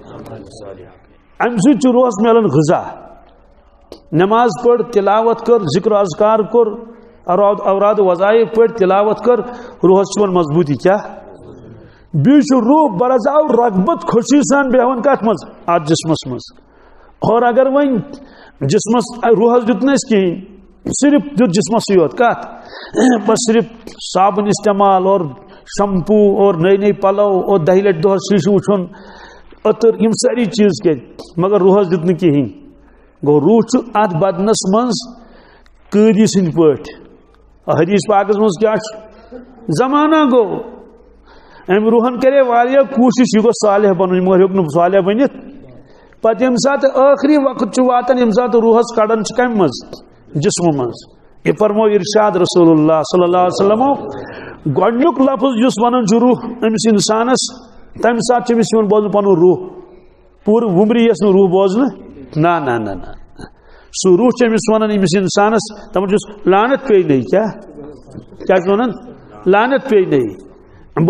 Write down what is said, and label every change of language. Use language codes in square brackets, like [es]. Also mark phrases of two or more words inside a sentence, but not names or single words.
[ks] امہِ سۭتۍ چھُ روحس میلان غذا نماز پٔر تلاوت کٔر ذکر اذکار کوٚر اوراد وظائف پٔرۍ تلاوت کٔر روحس چھُ یِوان مضبوٗطی کیٛاہ بیٚیہِ چھُ روح برزاو رغبت خوشی سان بیہوان کتھ منٛز اتھ جسمس منٛز اور اگر وۄنۍ جسمس روحس دیُت نہٕ اَسہِ کِہیٖنۍ صرف دیُت جسمسٕے یوت کتھ بس صرف صابن استعمال اور شمپو اور نئی نئی پلو اور دہہِ لٹہِ دۄہس شیٖشہٕ وٕچھُن عطر یِم سٲری چیٖز کٔرۍ مگر روحس دیُت نہٕ کِہیٖنۍ گوٚو روح چھُ اتھ بدنس منٛز قٲدی سٕنٛدۍ پٲٹھۍ حدیث پاکس منٛز کیٛاہ چھُ زمانہ گوٚو أمۍ روحن کرے واریاہ کوٗشش یہِ گوٚژھ صالح بنُن یہِ مگر ہیوٚک نہٕ صالح بٔنِتھ پتہٕ ییٚمہِ ساتہٕ ٲخری وقت چھُ واتان ییٚمہِ ساتہٕ روحس کڑان چھِ کمہِ منٛز جسمہٕ منٛز یہِ فرمو ارشاد [ar] رسول اللہ صلی اللہ علیہ وسلمو [ks] گۄڈنیُک لفظ یُس ونان چھُ روح أمِس انسانس تمہِ ساتہٕ چھُ أمِس یِوان بوزنہٕ پنُن روح پوٗرٕ وُمرِ یِیَس نہٕ روح بوزنہٕ نہ نہ نہ نہ سُہ روح چھُ أمِس ونان أمِس انسانس دپان چھُس لعنت پیٚیہِ کیٛاہ چھُ ونان لعنت پیٚیہِ بہٕ